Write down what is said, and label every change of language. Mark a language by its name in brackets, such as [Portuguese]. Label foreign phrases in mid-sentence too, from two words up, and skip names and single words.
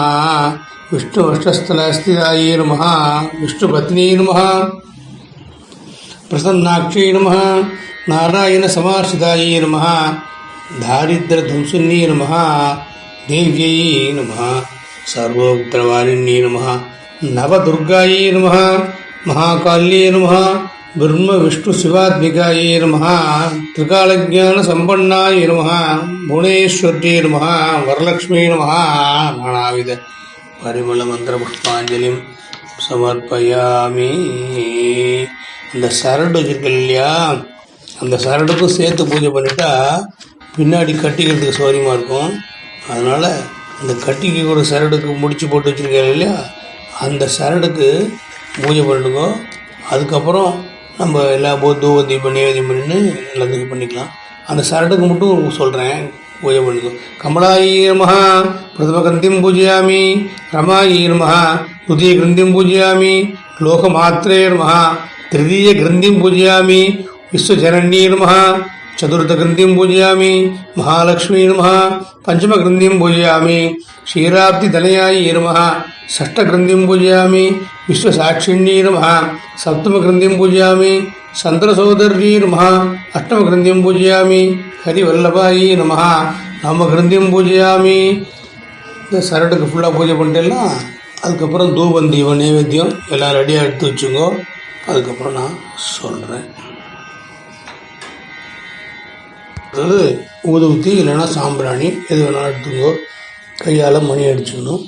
[Sanskrit] विष्णुवक्षस्थलस्थिताय नमः, विष्णुपत्नी नमः, प्रसन्नाक्षी नमः, नारायणसमाश्रिताय नमः, दारिद्र्यध्वंसिन्ये नमः, देव्यै नमः, सर्वोत्तरवारिण्ये नमः, नवदुर्गायै नमः, महाकाल्ये नमः, ब्रह्मविष्णुशिवात्मिकाय नमः, त्रिकालज्ञानसम्पन्नाय नमः, भुवनेश्वर्ये नमः, वरलक्ष्मी नमः. नानाविध परिमलमन्त्रपुष्पाञ्जलिं समर्पयामि. [Tamil] இந்த சரடு வச்சுருக்கு இல்லையா, அந்த சரடுக்கும் சேர்த்து பூஜை பண்ணிட்டா பின்னாடி கட்டிக்கிறதுக்கு சௌரியமாக இருக்கும். அதனால் அந்த கட்டிக்கு ஒரு சரடுக்கு முடிச்சு போட்டு வச்சுருக்கேன் இல்லையா, அந்த சரடுக்கு பூஜை பண்ணிடுங்க. அதுக்கப்புறம் நம்ம எல்லா தூப தீபம் நைவேத்தியம் பண்ணின்னு எல்லாத்துக்கும் பண்ணிக்கலாம். அந்த சரடுக்கு மட்டும் சொல்கிறேன், பூஜை பண்ணிக்கோ. [Sanskrit] कमलायै नमः प्रथम ग्रन्थिं पूजयामि, रमायै नमः द्वितीय ग्रन्थिं पूजयामि, लोकमात्रे नमः तृतीय ग्रन्थिं पूजयामि, विश्वजनन्यै नमः चतुर्थग्रन्थिं पूजयामि महालक्ष्मी नमः पंचमग्रन्थिं पूजयामि क्षीराब्धितनयायै नमः षष्ठग्रन्थिं पूजयामि विश्वसाक्षिण्यै नमः सप्तमग्रन्थिं पूजयामि सन्द्रसोदर्यै नमः अष्टमग्रन्थिं पूजयामि हरिवल्लभायै नमः नवमग्रन्थिं पूजयामि [Tamil] இந்த சரட்டுக்கு ஃபுல்லாக பூஜை பண்ணிட்டேன்னா அதுக்கப்புறம் தூபம் தீபம் நைவேத்தியம் எல்லாம் ரெடியாக எடுத்து வச்சுங்கோ. அதுக்கப்புறம் நான் சொல்கிறேன். அதாவது ஊதுபத்தி இல்லைன்னா சாம்பிராணி எது வேணாலும் எடுத்துங்கோ. கையால் மணி அடிச்சுக்கணும்.